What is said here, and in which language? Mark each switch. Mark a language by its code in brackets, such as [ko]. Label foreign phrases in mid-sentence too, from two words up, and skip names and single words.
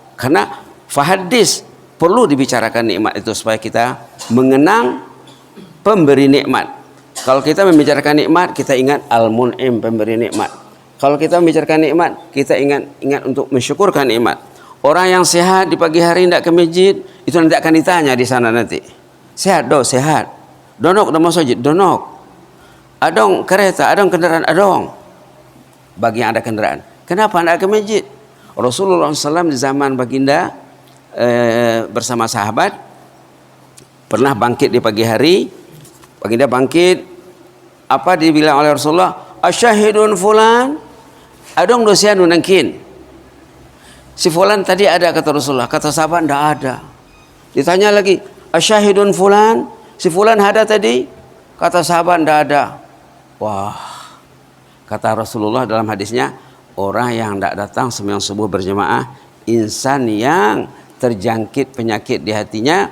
[id] Karena fahaddis, perlu dibicarakan nikmat itu supaya kita mengenang pemberi nikmat. Kalau kita membicarakan nikmat, kita ingat Al-Mun'im, pemberi nikmat. Kalau kita membicarakan nikmat, kita ingat untuk mensyukurkan nikmat. Orang yang sehat di pagi hari tidak ke masjid, itu nanti akan ditanya di sana nanti. Sehat dong, sehat. Donok udah mau masjid, [btm] donok. Adong kereta, adong kendaraan, adong. [id] Bagi yang ada kendaraan, kenapa tidak ke masjid? Rasulullah SAW di zaman baginda bersama sahabat pernah bangkit di pagi hari. Baginda bangkit, apa dibilang oleh Rasulullah? [ar] أشاهد فلان, [btm] adong dosian nangkin. [id] Si fulan tadi ada, kata Rasulullah. Kata sahabat tidak ada. Ditanya lagi, [ar] أشاهد فلان, [id] si fulan ada tadi? Kata sahabat tidak ada. Wah, kata Rasulullah dalam hadisnya, orang yang tidak datang sembahyang subuh berjamaah, insan yang terjangkit penyakit di hatinya.